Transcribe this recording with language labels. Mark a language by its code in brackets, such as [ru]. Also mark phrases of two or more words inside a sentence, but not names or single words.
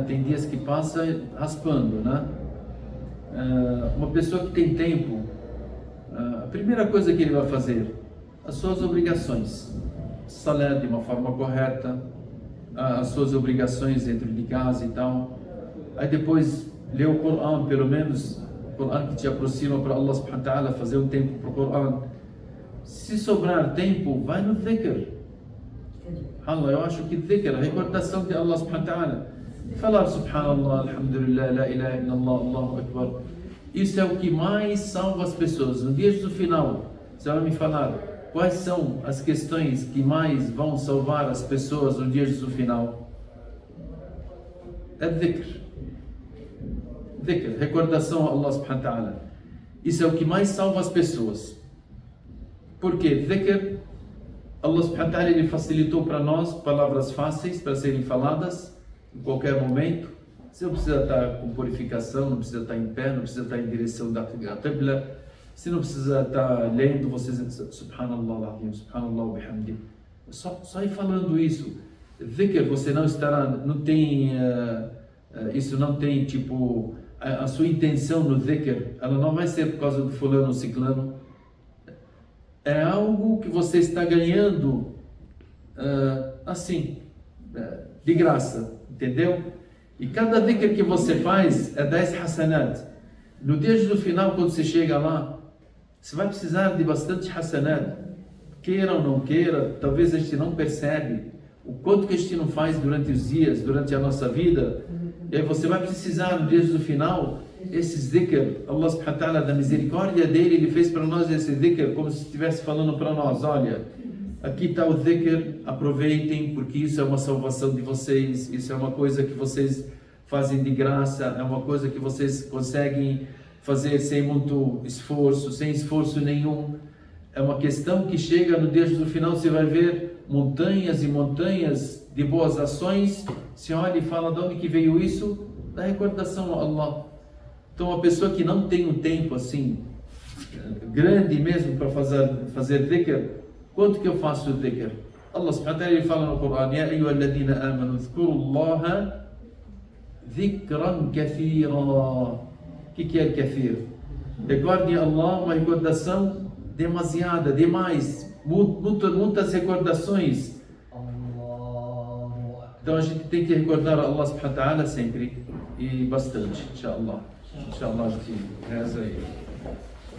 [pt] Tem dias que passa raspando, né? Uma pessoa que tem tempo, a primeira coisa que ele vai fazer, as suas obrigações, salat de uma forma correta, as suas obrigações dentro de casa e tal. Aí depois lê o Coran, pelo menos o Coran que te aproxima para [ar] الله سبحانه وتعالى, [pt] fazer um tempo para o Coran. Se sobrar tempo, vai no dhikr. Allah, eu acho que dhikr, a recordação de [ar] الله سبحانه وتعالى. Falar سبحان الله، الحمد لله، لا إله إلا الله، الله أكبر. [pt] Isso é o que mais salva as pessoas. No dia do final, você vai me falar quais são as questões que mais vão salvar as pessoas no dia do final. É dhikr. Dhikr, recordação a [ar] الله سبحانه وتعالى. [pt] Isso é o que mais salva as pessoas. Por quê? Dhikr, [ar] الله سبحانه وتعالى [pt] ele facilitou para nós palavras fáceis para serem faladas em qualquer momento. Você não precisa estar com purificação, não precisa estar em pé, não precisa estar em direção da Qibla. Você não precisa estar lendo, você [ar] سبحان الله العظيم، سبحان الله وبحمد. [pt] Só ir falando isso. Dhikr, você não estará, não tem, isso não tem tipo a sua intenção no dhikr, ela não vai ser por causa do fulano ou ciclano. É algo que você está ganhando assim, de graça, entendeu? E cada dhikr que você faz é 10 hasanat. No dia do final, quando você chega lá, você vai precisar de bastante hasanat. Queira ou não queira, talvez a gente não percebe o quanto que a gente não faz durante os dias, durante a nossa vida. E aí você vai precisar, no dia do final, esses dhikr. [ar] الله سبحانه وتعالى, [pt] da misericórdia dele, ele fez para nós esse dhikr, como se estivesse falando para nós: olha, aqui está o dhikr, aproveitem, porque isso é uma salvação de vocês, isso é uma coisa que vocês fazem de graça, é uma coisa que vocês conseguem fazer sem muito esforço, sem esforço nenhum. É uma questão que chega no dia do final, você vai ver montanhas e montanhas de boas ações. Você olha e fala: de onde que veio isso? Da recordação a Allah. Então, uma pessoa que não tem um tempo assim grande mesmo para fazer dhikr, quanto que eu faço dhikr? [ar] الله سبحانه وتعالى [pt] fala no Corão: [ar] يا أيها الذين آمنوا اذكروا الله ذكرا كثيرا. [pt] O que é kathir? Recordem Allah, uma recordação demasiada, demais, muitas recordações. Então a gente tem que recordar [ar] الله سبحانه وتعالى [pt] sempre e bastante, inshallah. Inshallah, a gente reza aí.